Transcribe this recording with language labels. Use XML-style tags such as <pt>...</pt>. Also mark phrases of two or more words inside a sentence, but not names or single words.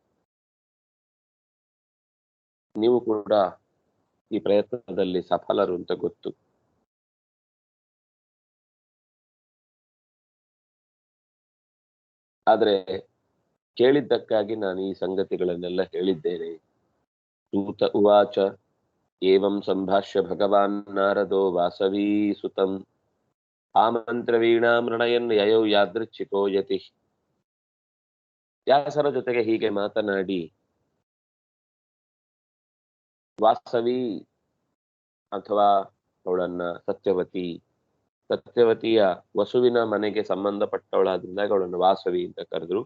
<kn>ನೀವು ಕೂಡ ಈ ಪ್ರಯತ್ನದಲ್ಲಿ ಸಫಲರು ಅಂತ ಗೊತ್ತು. ಆದ್ರೆ ಕೇಳಿದ್ದಕ್ಕಾಗಿ ನಾನು ಈ ಸಂಗತಿಗಳನ್ನೆಲ್ಲ ಹೇಳಿದ್ದೇನೆ.</kn> <sa>ಸೂತ ಉವಾಚ ಏವಂ ಸಂಭಾಷ್ಯ ಭಗವಾನ್ ನಾರದೋ ವಾಸವೀ ಸುತಂ ಆಮಂತ್ರ ವೀಣಾಮೃಣಯನ್ ಯಯೌ ಯಾದೃಚ್ಛಿಕೋ ಯತಿ.</sa> <kn>ವ್ಯಾಸರ ಜೊತೆಗೆ ಹೀಗೆ ಮಾತನಾಡಿ ವಾಸವಿ ಅಥವಾ ಅವಳನ್ನ ಸತ್ಯವತಿಯ ವಸುವಿನ ಮನೆಗೆ ಸಂಬಂಧಪಟ್ಟವಳಾದ್ರಿಂದ ಅವಳನ್ನು ವಾಸವಿ ಅಂತ ಕರೆದ್ರು.</kn>